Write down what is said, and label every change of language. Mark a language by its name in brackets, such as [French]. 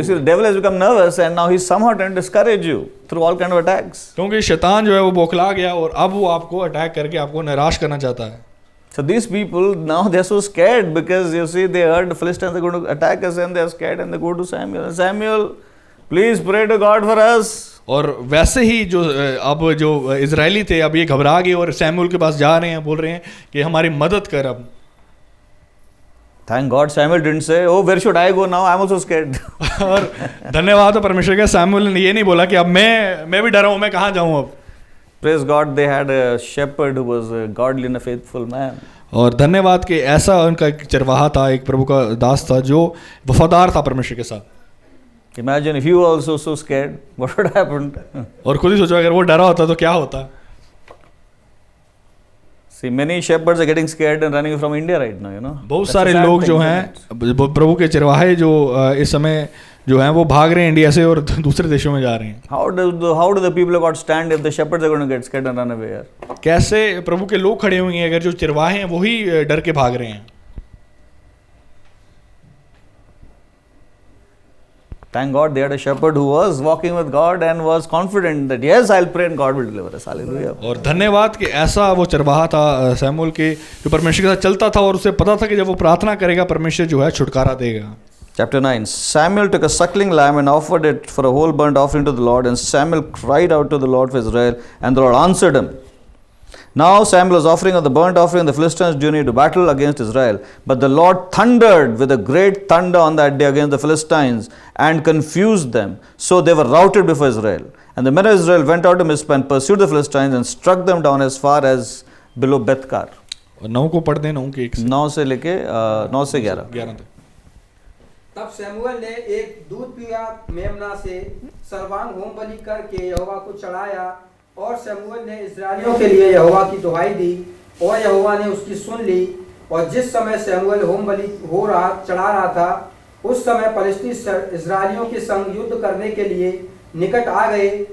[English] Because the devil has become nervous and now he's somehow trying to discourage you through all kind of attacks. [Hindi] क्योंकि शैतान जो है वो बौखला गया और अब वो आपको अटैक करके आपको निराश करना चाहता है। [English] So these people now they are so scared because you see they heard the Philistines are going to attack us and they are scared and they go to Samuel. Samuel, please pray to God for us. [Hindi] और वैसे ही जो अब जो Israeli थे अब ये घबरा गए और सैमुएल के पास जा रहे हैं, बोल रहे हैं कि हमारी मदद कर अब। [English] Thank God Samuel didn't say, oh where should I go now, I'm also scared. [Hindi] और धन्यवाद हो परमेश्वर का, सैमुएल ने ये नहीं बोला कि अब मैं भी डरा हूँ, मैं कहाँ जाऊँ अब। [English] Praise God, they had a shepherd who was a godly and a faithful man. [Hindi] और धन्यवाद कि ऐसा उनका एक चरवाहा था, एक प्रभु का दास था जो वफादार था परमेश्वर के साथ। [English] Imagine if you were also so scared, what would happen? [Hindi] और खुद ही सोचो अगर वो डरा होता तो क्या होता। [English] See, many shepherds are getting scared and running from India right now, you know. [Hindi] बहुत सारे लोग जो हैं प्रभु के चरवाहे जो इस समय जो हैं वो भाग रहे हैं इंडिया से और दूसरे देशों में जा रहे हैं। [English] How do the people of God stand if the shepherds are going to get scared and run away here? [Hindi] कैसे प्रभु के लोग खड़े होंगे अगर जो चरवाहे हैं वही डर के भाग रहे हैं। [English] Thank God they had a shepherd who was walking with God and was confident that yes, I'll pray and God will deliver us. Hallelujah. [Hindi] और धन्यवाद कि ऐसा वो चरवाहा था सैमुएल के जो परमेश्वर के साथ चलता था और उसे पता था कि जब वो प्रार्थना करेगा परमेश्वर जो है छुटकारा देगा। [English] Chapter 9. Samuel took a suckling lamb and offered it for a whole burnt offering to the Lord, and Samuel cried out to the Lord for Israel, and the Lord answered him. Now Samuel was offering of the burnt offering, and the Philistines journeyed to battle against Israel. But the Lord thundered with a great thunder on that day against the Philistines and confused them. So they were routed before Israel. And the men of Israel went out to Mizpah and pursued the Philistines and struck them down as far as below Bethkar. [Hindi] 9 को पढ़ दें, 9 के 1 से 9 से लेके 9 से 11 तक। तब सैमुएल ने एक दूध पिया मेमना से सर्वांग होम बलि करके यहोवा को चढ़ाया, और सैमुएल ने इस्राएलियों के लिए यहोवा की दुहाई दी और यहोवा ने उसकी सुन ली। और जिस समय सैमुएल होम बलि चढ़ा रहा था, उस समय फलिस्ती इस्राएलियों के संग युद्ध करने के लिए निकट आ गए।